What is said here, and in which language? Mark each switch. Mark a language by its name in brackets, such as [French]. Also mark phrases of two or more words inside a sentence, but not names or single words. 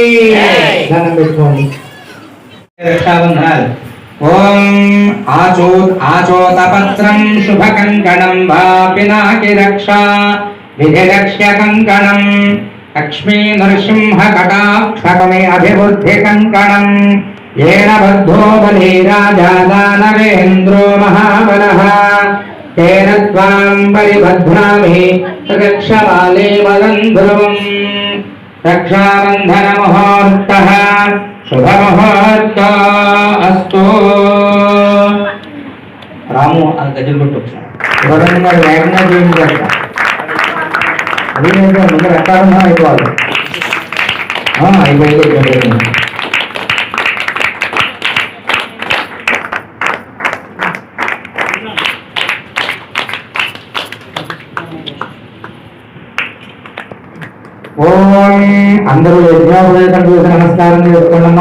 [Telugu] దండం పెట్టుకోండి. రక్షాబంధనాలు. [Sanskrit] ఓం ఆచోతపత్రం శుభకంకణం వా పినాకి రక్షా విధిలక్ష్య కంకణం లక్ష్మీ నరసింహ కటాక్షమే అభివృద్ధి కంకణం येन बद्धो बली राजा दानवेन्द्रो महाबलः तेन त्वां परिबध्नामि रक्षमाले वदन्ध्रुवम्. रक्षाबन्धनमुहूर्तः शुभमुहूर्त अस्तु. [Telugu] రాము అది గజలు కొట్టు ఎవరన్నా వేగంగా చేయండి. అది ముందు రక్తాబంధనం అయిపోవాలి. అయిపోయింది. ఓం అందరూ యజ్ఞోపవేతం చూసి నమస్కారం చేసుకోండమ్మా.